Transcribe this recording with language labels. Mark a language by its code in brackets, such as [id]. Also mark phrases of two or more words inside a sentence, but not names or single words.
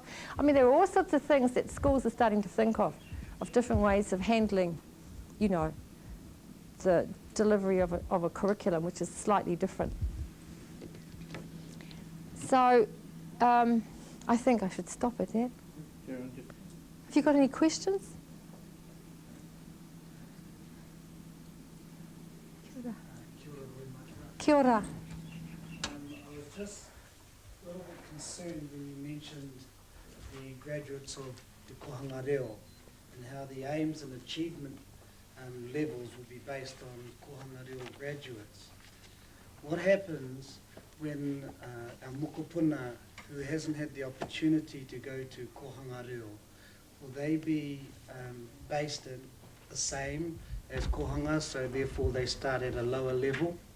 [en] I mean, there are all sorts of things that schools are starting to think of different ways of handling, you know, the delivery of a curriculum, which is slightly different. So I think I should stop it there. Have you got any questions? [mi] Kia ora. [en] I was just a little bit concerned when you mentioned the graduates of the Kohanga Reo and how the aims and achievement levels will be based on Kohanga Reo graduates. What happens when our mokopuna who hasn't had the opportunity to go to Kohanga Reo, will they be based in the same as Kohanga, so therefore they start at a lower level?